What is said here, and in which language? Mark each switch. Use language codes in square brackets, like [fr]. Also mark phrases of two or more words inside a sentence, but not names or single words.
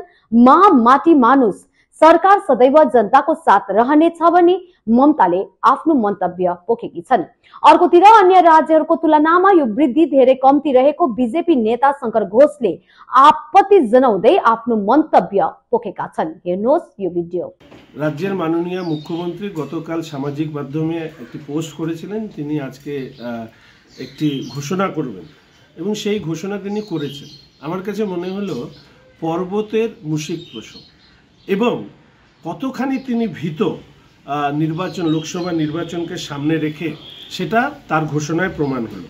[ne] माटी मानुस सरकार सदैव जनताको साथ रहनेछ भनी ममताले आफ्नो मन्तव्य पोखेकी छन्। अर्कोतिर अन्य राज्यहरूको तुलनामा यो वृद्धि धेरै कम्ती रहेको बीजेपी नेता शंकर घोषले आपत्ति जनाउँदै आफ्नो मन्तव्य पोखेका छन्। हेर्नुहोस् यो भिडियो। [bn] রাজ্যের মাননীয় মুখ্যমন্ত্রী গতকাল সামাজিক মাধ্যমে একটি পোস্ট করেছিলেন, তিনি আজকে একটি ঘোষণা করবেন এবং সেই ঘোষণা তিনি করেছেন। আমার কাছে মনে হলো পর্বতের মুশিক প্রসব এবং কতখানি তিনি ভীত নির্বাচন লোকসভা নির্বাচনকে সামনে রেখে সেটা তার ঘোষণায় প্রমাণ হলো।